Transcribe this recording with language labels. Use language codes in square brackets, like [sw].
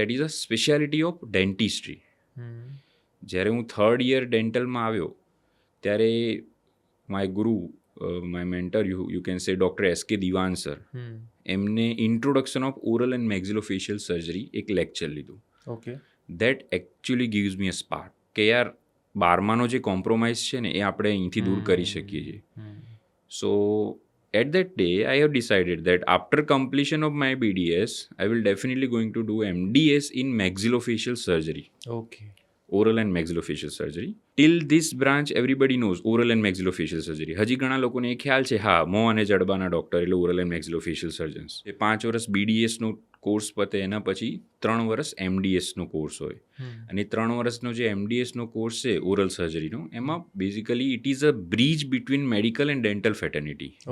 [en] That is a speciality of dentistry. [gu] જ્યારે હું third year ડેન્ટલમાં આવ્યો ત્યારે [en] My guru my mentor you can say doctor S.K. [gu] દિવાન સર એમને introduction of oral and મેક્ઝિલોફેશિયલ surgery એક લેક્ચર લીધું. Okay. [en] that actually gives me a spark [gu] કે યાર 12માનો જે કોમ્પ્રોમાઇઝ છે ને એ આપણે અહીંથી દૂર કરી શકીએ છીએ. [en] So at that day I have decided that after completion of my BDS I will definitely going to do MDS in maxillofacial surgery. [gu] Okay. [en] Oral and maxillofacial surgery. Till this branch everybody knows oral and maxillofacial surgery. [gu] હજી ઘણા લોકોને એ ખ્યાલ છે હા મોં અને જડબાના doctor એટલે oral and મેક્ઝિલોફેશિયલ surgeons. એ 5 વર્ષ BDSનો કોર્સ પતે એના પછી 3 વર્ષ MDSનો કોર્સ હોય અને 3 વર્ષનો જે MDSનો કોર્સ છે ઓરલ સર્જરીનો એમાં basically [en] It is a bridge between medical and dental fraternity.